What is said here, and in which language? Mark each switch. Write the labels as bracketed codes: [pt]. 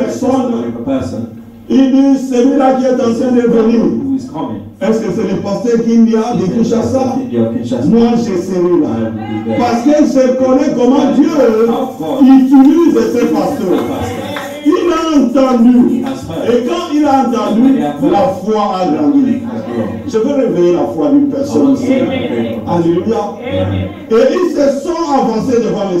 [fr] personne, [en] testimony of a person [fr] il dit celui-là qui est en train de venir. [en] who is coming. [fr] Est-ce que c'est le pasteur Kindia de Kinshasa? Kinshasa. Moi, je serai là. [en] I will be there. [fr] Parce que je connais comment Dieu utilise ses pasteurs. Il a entendu. Et quand il a entendu, la foi a grandi. Je veux réveiller la foi d'une personne. Alléluia. Et ils se sont avancés devant le